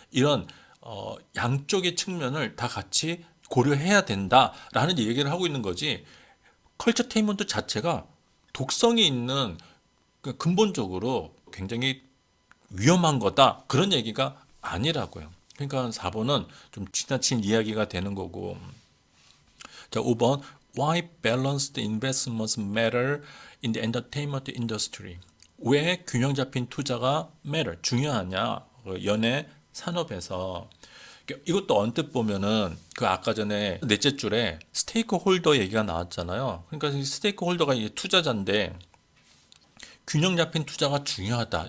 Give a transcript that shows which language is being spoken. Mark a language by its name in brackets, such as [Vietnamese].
[Korean] 이런 양쪽의 측면을 다 같이 고려해야 된다라는 얘기를 하고 있는 거지. 컬처테인먼트 자체가 독성이 있는 근본적으로 굉장히 위험한 거다. 그런 얘기가 아니라고요. 그러니까 4번은 좀 지나친 이야기가 되는 거고. 자, 5번 [English] Why balanced investments matter in the entertainment industry? [Korean] 왜 균형 잡힌 투자가 matter, 중요하냐? 연예 산업에서 이것도 언뜻 보면은 그 아까 전에 넷째 줄에 스테이크 홀더 얘기가 나왔잖아요. 그러니까 이 스테이크 홀더가 이게 투자자인데 균형 잡힌 투자가 중요하다.